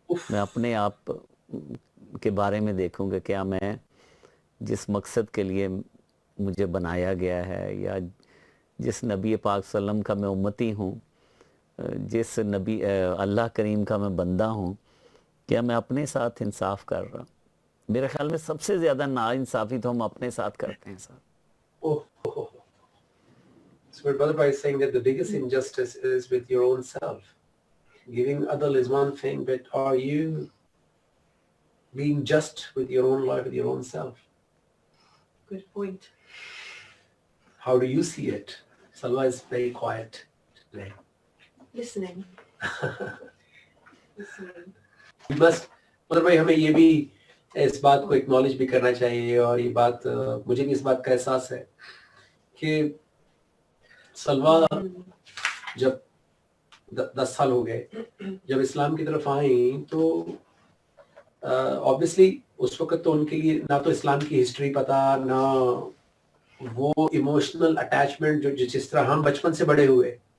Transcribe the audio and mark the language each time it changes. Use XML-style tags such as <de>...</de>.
<ur>میں اپنے آپ کے بارے میں دیکھوں کہ کیا میں جس مقصد کے لیے مجھے بنایا گیا ہے, یا جس نبی پاک صلی اللہ علیہ وسلم کا میں امتی ہوں, جس نبی اللہ کریم کا میں بندہ ہوں, کیا میں اپنے ساتھ انصاف کر رہا ہوں. میرے خیال میں سب سے زیادہ ناانصافی تو ہم اپنے ساتھ کرتے ہیں صاحب.</ur> <en>So my brother is saying that the biggest injustice is with your own self. Giving adl is one thing, but are you being just with your own life, with your own self? Good point. How do you see it? Salwa is very quiet today. Listening. Listening.</en> <ur>بس مطلب بھائی ہمیں یہ بھی اس بات کو acknowledge بھی کرنا چاہیے, اور یہ بات مجھے بھی اس بات کا احساس ہے کہ سلوا جب 10 سال ہو گئے جب اسلام کی طرف آئیں, تو obviously اس وقت تو ان کے لیے نہ تو اسلام کی ہسٹری پتا, نہ وہ ایموشنل اٹیچمنٹ جو جس طرح ہم بچپن سے بڑے ہوئے.</ur>